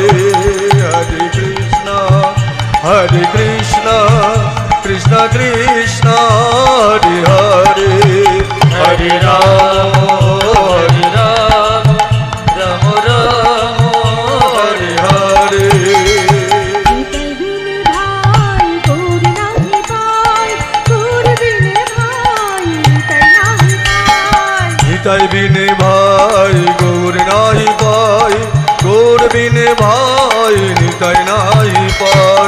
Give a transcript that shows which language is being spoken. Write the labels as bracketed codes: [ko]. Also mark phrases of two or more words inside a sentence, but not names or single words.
[bn] Hare Krishna, Krishna Krishna, Hare Hare, Hare Rama, Rama Rama, Hare Hare. নিতাই বিনে ভাই গৌর নাহি পাই, গৌর বিনে ভাই নিতাই নাহি পাই।